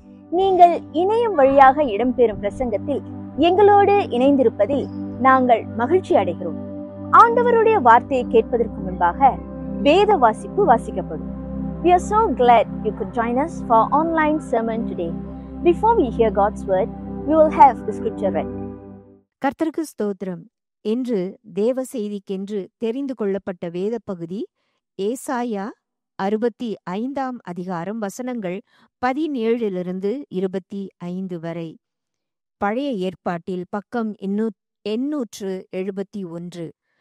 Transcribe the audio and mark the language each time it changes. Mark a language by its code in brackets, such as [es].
[ta] நீங்கள் இணையம் வழியாக இடம்பெறும் பிரசங்கத்தில் எங்களோடு இணைந்திருப்பதில் நாங்கள் மகிழ்ச்சி அடைகிறோம். ஆண்டவருடைய வார்த்தையை கேட்பதற்கு முன்பாக வேத வாசிப்பு வாசிக்கப்படும். [en] We are so glad you could join us for online sermon today. Before we hear God's word, we will have the scripture read. [ta] கர்த்தருக்கு ஸ்தோத்திரம். என்று தேவ செய்திக்கென்று தெரிந்து கொள்ளப்பட்ட வேத பகுதி ஏசாயா 65 அதிகாரம் வசனங்கள் 17 25 வரை. பழைய ஏற்பாட்டில் பக்கம் 871.